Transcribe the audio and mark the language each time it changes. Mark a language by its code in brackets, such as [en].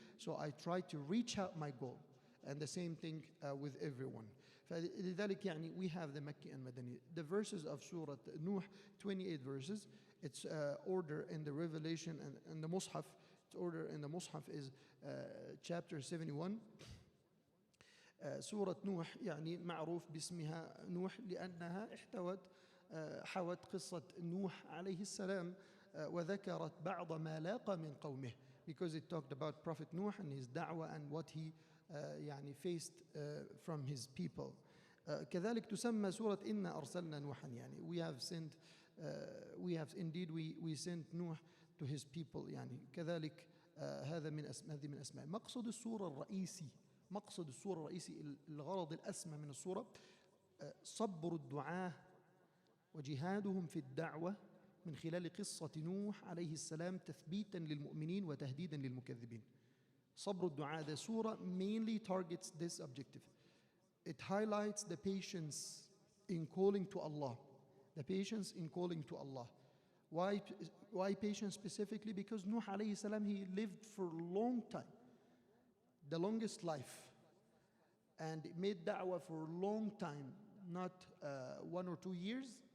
[en] So I try to reach out my goal. And the same thing with everyone. [ar] فلذلك [en] we have the Makki and Madani. The verses of Surah Nuh, 28 verses. Its order in the Revelation and the Mus'haf. Its order in the Mus'haf is chapter 71. [ar] سورة نوح معروف باسمها نوح لأنها حوت قصة نوح عليه السلام وذكرت بعض ما لاقى من قومه, [en] because it talked about Prophet Nuh and his da'wah and what he faced from his people. [ar] كذلك تسمى سورة إنا أرسلنا نوحا, [en] we have indeed we sent Nuh to his people. [ar] كذلك هذا من أسماء. مقصد السورة الرئيسي الغرض الأسمى من السورة صبر الدعاة وجهادهم في الدعوة من خلال قصة نوح عليه السلام تثبيتا للمؤمنين وتهديدا للمكذبين. صبر الدعاء, [en] the surah mainly targets this objective. It highlights the patience in calling to Allah. The patience in calling to Allah. Why, why patience specifically? Because Nuh alayhi salam, he lived for a long time, the longest life, and made da'wah for a long time, not 1 or 2 years.